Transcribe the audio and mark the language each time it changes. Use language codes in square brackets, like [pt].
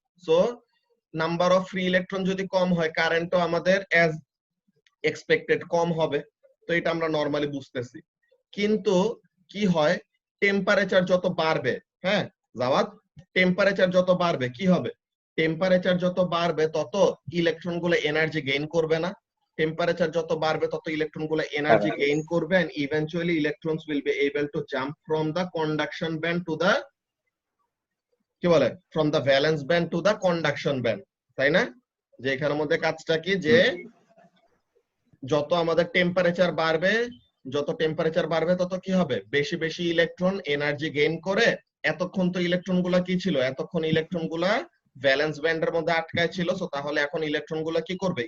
[bn] So number of free electron যদি কম হয়, কারেন্টও আমাদের অ্যাজ এক্সপেক্টেড কম হবে। তো এটা আমরা নরমালি বুঝতেছি। কিন্তু কি হয়, টেম্পারেচার যত বাড়বে, হ্যাঁ জাওয়াদ, টেম্পারেচার যত বাড়বে কি হবে? টেম্পারেচার যত বাড়বে তত ইলেকট্রন গুলো এনার্জি গেইন করবে না? টেম্পারেচার যত বাড়বে তত ইলেকট্রন গুলো এনার্জি গেইন করবে, [en] and eventually electrons will be able to jump from the conduction band to the, [bn] কি বলে, [en] from the valence band to the conduction band, [bn] তাই না? যে এখানের মধ্যে কাজটা কি, যে যত আমাদের টেম্পারেচার বাড়বে, যত টেম্পারেচার বাড়বে তত কি হবে? বেশি বেশি ইলেকট্রন এনার্জি গেইন করে। এতক্ষণ তো ইলেকট্রন গুলা কি ছিল? এতক্ষণ ইলেকট্রন গুলা ভ্যালেন্স ব্যান্ডের মধ্যে আটকায় ছিল। সো তাহলে এখন ইলেকট্রন গুলা কি করবে?